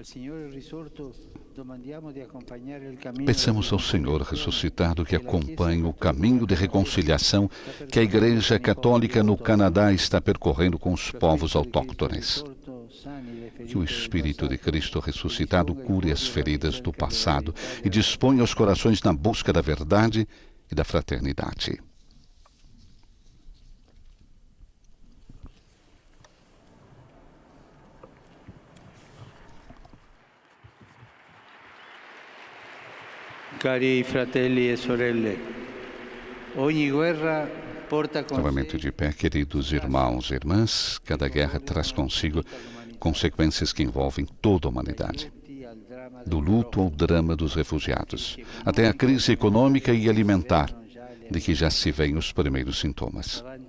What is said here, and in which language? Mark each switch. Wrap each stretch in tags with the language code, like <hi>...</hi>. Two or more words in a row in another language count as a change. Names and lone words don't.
<pt>Peçamos ao Senhor ressuscitado que acompanhe o caminho de reconciliação que a Igreja Católica no Canadá está percorrendo com os povos autóctones. Que o Espírito de Cristo ressuscitado cure as feridas do passado e disponha os corações na busca da verdade e da fraternidade.</pt> <it>Cari fratelli e sorelle, ogni guerra porta consigo.</it> <pt>Novamente de pé, queridos irmãos e irmãs, cada guerra traz consigo consequências que envolvem toda a humanidade. Do luto ao drama dos refugiados, até a crise econômica e alimentar, de que já se veem os primeiros sintomas.</pt>